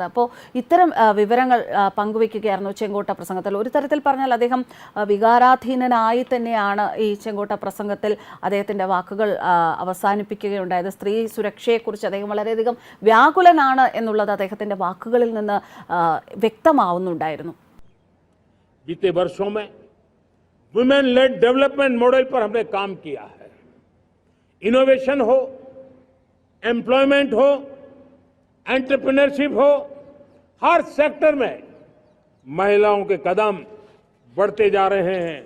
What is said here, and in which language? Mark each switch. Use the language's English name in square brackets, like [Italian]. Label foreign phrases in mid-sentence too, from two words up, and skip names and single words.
[Malayalam] അപ്പോൾ ഇത്തരം വിവരങ്ങൾ പങ്കുവയ്ക്കുകയായിരുന്നു ചെങ്കോട്ട പ്രസംഗത്തിൽ. ഒരു തരത്തിൽ പറഞ്ഞാൽ അദ്ദേഹം വികാരാധീനനായി തന്നെയാണ് ഈ ചെങ്കോട്ട പ്രസംഗത്തിൽ അദ്ദേഹത്തിൻ്റെ വാക്കുകൾ അവസാനിപ്പിക്കുകയുണ്ടായത്. സ്ത്രീ സുരക്ഷയെക്കുറിച്ച് അദ്ദേഹം വളരെയധികം വ്യാകുലനാണ് എന്നുള്ളത് അദ്ദേഹത്തിൻ്റെ വാക്കുകളിൽ നിന്ന് വ്യക്തമാവുന്നുണ്ടായിരുന്നു. [Hindi] बीते वर्षों में [English] women led development model [Hindi] पर हमने काम किया है. इनोवेशन हो, एम्प्लॉयमेंट हो, एंटरप्रेन्योरशिप हो, हर सेक्टर में महिलाओं के कदम बढ़ते जा रहे हैं.